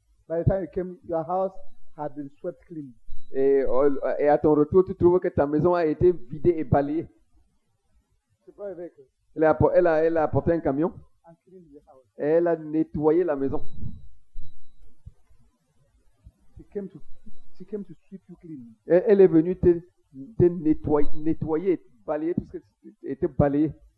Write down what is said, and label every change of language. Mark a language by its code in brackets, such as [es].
[en] By the time you came, your house had been swept clean. [fr] Et à ton retour, tu trouves que ta maison a été vidée et balayée. [en] She brought a vehicle [fr] Elle a apporté un camion [en] and cleaned the house. [fr] et elle a nettoyé la maison. [en] She came to sweep you clean. [fr] Et elle est venue te nettoyer, balayer tout ce qui était balayé.